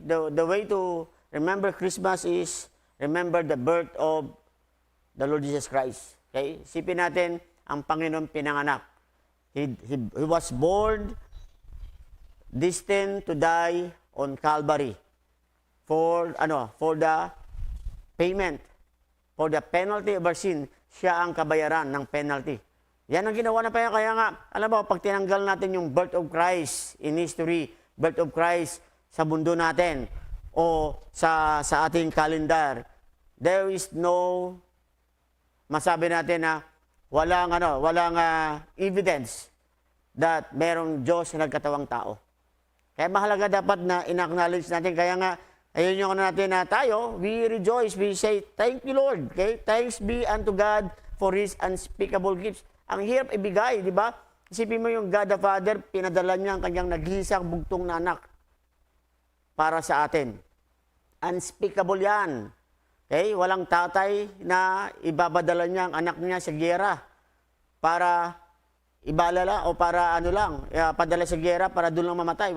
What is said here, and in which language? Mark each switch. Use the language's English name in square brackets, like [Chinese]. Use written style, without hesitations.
[English] The way to remember Christmas is remember the birth of the Lord Jesus Christ. Okay? [Filipino] Isipin natin, ang Panginoon pinanganak. [English] He was born, destined to die on Calvary for the payment, for the penalty of our sin. [Filipino] Siya ang kabayaran ng penalty. Yan ang ginawa na pa. Kaya nga, alam mo, pag tinanggal natin yung [English] birth of Christ in history, [Filipino] birth of Christ sa mundo natin, o sa ating kalendar, there is no, masabi natin na walang evidence that merong Diyos na nagkatawang tao. Kaya mahalaga dapat na in-acknowledge natin. Kaya nga, ayun yung natin na tayo, [English] we rejoice, we say, thank you Lord. [Filipino] Okay? [English] Thanks be unto God for His unspeakable gifts. [Filipino] Ang hirap ibigay, di ba? Isipin mo yung God the Father, pinadala niya ang kanyang naghisang bugtong na anak para sa atin. Unspeakable yan. Okay? Walang tatay na ibabadala niya ang anak niya sa giyera para ibalala o para padala sa giyera para doon lang mamatay.